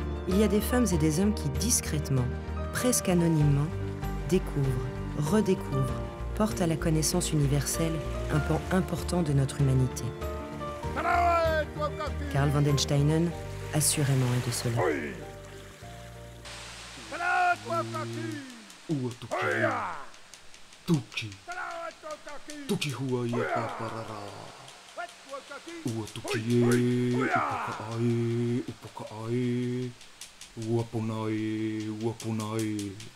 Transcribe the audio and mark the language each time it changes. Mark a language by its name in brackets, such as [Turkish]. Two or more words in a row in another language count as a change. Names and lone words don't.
[French] il y a des femmes et des hommes qui discrètement, presque anonymement, découvrent, redécouvrent, portent à la connaissance universelle un pan important de notre humanité. Karl Vandensteinen, assurément, est de cela. [Tahitian] Ua tuki e, upaka ae, ua pona e.